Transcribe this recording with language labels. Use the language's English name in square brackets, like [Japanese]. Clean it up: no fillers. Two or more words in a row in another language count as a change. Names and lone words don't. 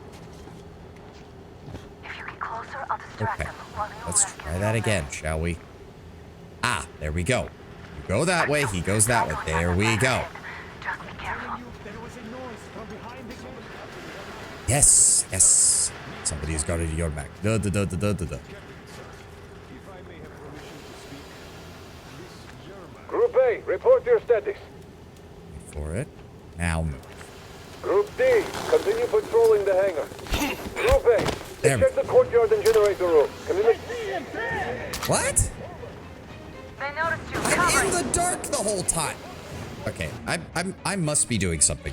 [English] If you get closer, I'll distract Okay. them while you Let's rescue try the that old again, shall we? Ah, there we go. You go that way, he goes that way. There we go. Just be careful. Yes, yes. Somebody's got your back. Duh, duh, duh, duh, duh, duh, duh. Group A, report your status. Wait for it. Now move. Group D, continue patrolling the hangar. Group A, There we check the courtyard and generator room. What? They noticed you. I'm in the dark the whole time. Okay, I must be doing something.